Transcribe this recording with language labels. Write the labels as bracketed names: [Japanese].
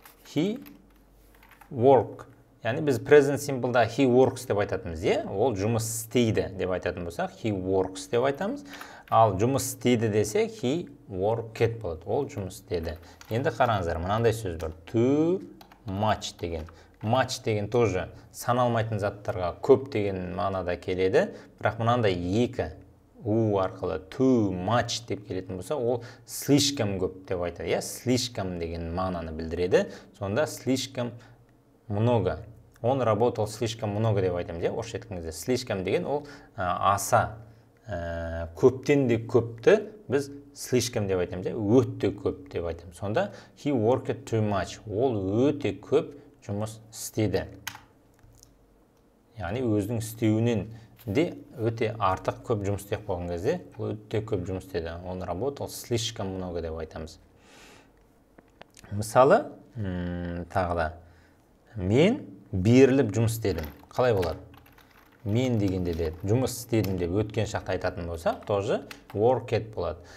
[English] He worked. [Kazakh] Яғни біз present simple'да [English] he works [Kazakh] деп айтатымыз, е? Ол жұмыс істейді деп айтатын болсақ, he works деп айтамыз. Ал жұмыс істейді десек, [English] he worked [Kazakh] болады. Ол жұмыс істеді. Енді қараңыздар, мынандай сөз бар. [English] Too much [Kazakh] деген. Much деген тоже саналмайтын заттарға көп деген мағынада келеді. Бірақ мынандай екі у арқылы too much деп келетін болса, ол слишком көп деп айтады. Слишком деген мағынаны білдіреді. [Russian] Сонда слишком много. Он работал слишком много [Kazakh] деп айтамыз, орысша айтқанда. Слишком деген ол аса көптен де көпті біз слишком деп айтамыз, өте көп деп айтамыз. Сонда [English] he worked too much. [Kazakh] Ол өте көп жұмыс істеді. Яғни өзінің істеуінен де өте артық көп жұмыс істеп қойған кезде өте көп жұмыс істеді. [Russian] Он работал слишком много [Kazakh] деп айтамыз. Мысалы, тағы да мен беріліп жұмыс істедім. Қалай болады? Мен дегенде де жұмыс істедім деп өткен шақта айтатын болсақ, тоже worked болады.